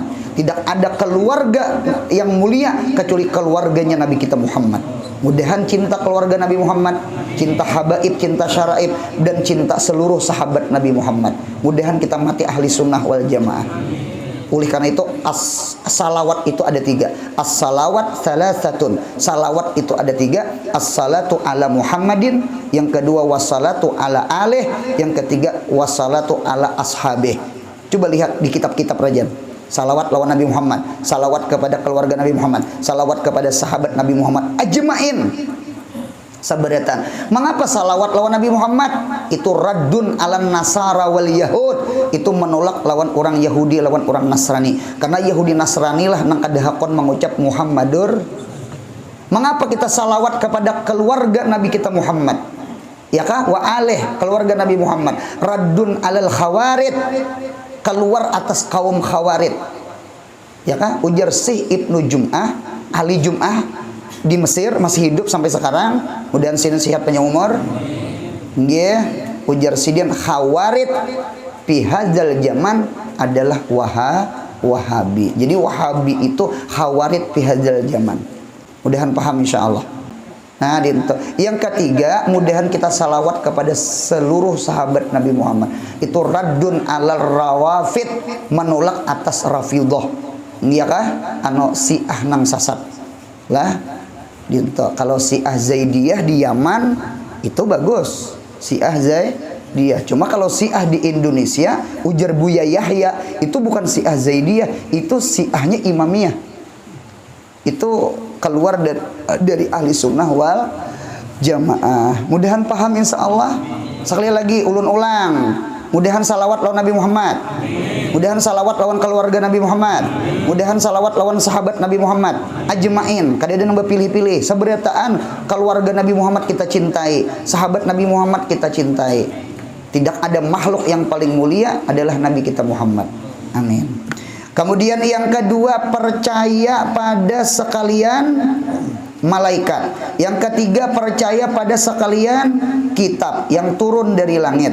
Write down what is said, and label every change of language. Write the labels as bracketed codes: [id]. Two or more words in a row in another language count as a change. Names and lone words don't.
[id] Tidak ada keluarga yang mulia kecuali keluarganya Nabi kita Muhammad. Mudahan cinta keluarga Nabi Muhammad, cinta habaib, cinta syaraib, dan cinta seluruh sahabat Nabi Muhammad. Mudahan kita mati ahli sunnah wal jamaah. Oleh karena itu salawat itu ada 3. [ar] الصلوات ثلاثة. [id] Salawat itu ada 3. [ar] الصلاة على محمد. [id] Yang kedua [ar] والصلاة على آله. [id] Yang ketiga [ar] والصلاة على أصحابه. [id] Coba lihat di kitab-kitab rajin. Salawat lawan Nabi Muhammad, salawat kepada keluarga Nabi Muhammad, salawat kepada sahabat Nabi Muhammad ajmain. [bjn] Sabaratan. [id] Mengapa salawat lawan Nabi Muhammad? [ar] Itu ردّ على النصارى واليهود. [id] Itu menolak lawan orang Yahudi, lawan orang Nasrani. [bjn] Karena Yahudi Nasrani lah nang kadahakon mengucap Muhammadur. [id] Mengapa kita salawat kepada keluarga Nabi kita Muhammad? [bjn] Ya kah? [ar] وآله, [id] keluarga Nabi Muhammad. [ar] ردّ على الخوارج, [id] keluar atas kaum khawarid. [bjn] Ya kah? [id] Ujar Syekh Ibnu Jum'ah, ahli Jum'ah di Mesir, masih hidup sampai sekarang. Mudahan sini sehat panjang umur. [bjn] Nggih, ujar sidian [ar] الخوارج في هذا الزمان [bjn] adalah Wahabi. [id] Jadi Wahabi itu [ar] الخوارج في هذا الزمان. [id] Mudahan paham insyaallah. Nah, itu. Yang ketiga, mudahan kita salawat kepada seluruh sahabat Nabi Muhammad. Itu [ar] ردّ على الروافض, [id] menolak atas Rafidhah. [bjn] Iya kah? Anu Syiah nang sasat. Lah, gitu. [id] Kalau Syiah Zaidiyah di Yaman itu bagus. Syiah Zaidiyah. Cuma kalau Syiah di Indonesia, ujar Buya Yahya, itu bukan Syiah Zaidiyah, itu Syiahnya Imamiyah. Itu keluar dari ahli sunnah wal jamaah. Mudahan paham insyaallah. [bjn] Sekali lagi ulun ulang. Mudahan salawat lawan Nabi Muhammad. Mudahan salawat lawan keluarga Nabi Muhammad. Mudahan salawat lawan sahabat Nabi Muhammad ajmain. Kada ada nambah pilih-pilih. Sabarataan keluarga Nabi Muhammad kita cintai, sahabat Nabi Muhammad kita cintai. [id] Tidak ada makhluk yang paling mulia adalah Nabi kita Muhammad. Amin. Kemudian yang kedua, percaya pada sekalian malaikat. Yang ketiga, percaya pada sekalian kitab yang turun dari langit.